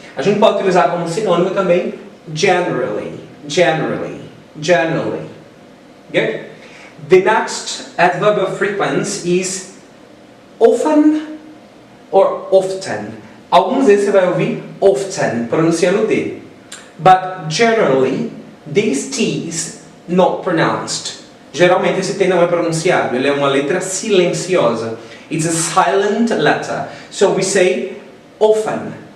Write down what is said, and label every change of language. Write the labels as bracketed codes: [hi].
[pt] A gente pode utilizar como sinônimo também generally. [en] Good? The next adverb of frequency is often or often. [pt] Alguns vezes você vai ouvir often, pronunciando o T. [en] But generally, this T is not pronounced. [pt] Geralmente esse T não é pronunciado, ele é uma letra silenciosa. [en] It's a silent letter. So we say often.